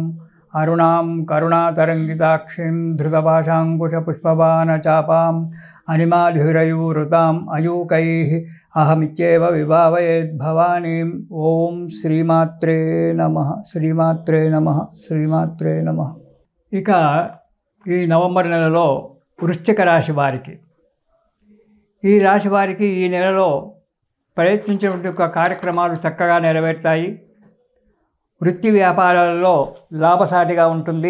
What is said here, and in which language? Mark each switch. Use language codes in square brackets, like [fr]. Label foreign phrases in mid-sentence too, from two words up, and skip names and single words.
[sa] अरुणां करुणातरङ्गिताक्षीं धृतपाशाङ्कुशपुष्पबाणचापाम् अनिमाधुरयूरुताम् अयूकैः अहमित्येव विभावयेद्भवानीम्। ओं श्रीमात्रे नमः। श्रीमात्रे नमः। श्रीमात्रे नमः। [te] ఇక ఈ నవంబర్ నెలలో వృశ్చిక రాశి వారికి ఈ రాశి వారికి ఈ నెలలో ప్రయత్నించినటువంటి కార్యక్రమాలు చక్కగా నెరవేరుతాయి. వృత్తి వ్యాపారాలలో లాభసాటిగా ఉంటుంది.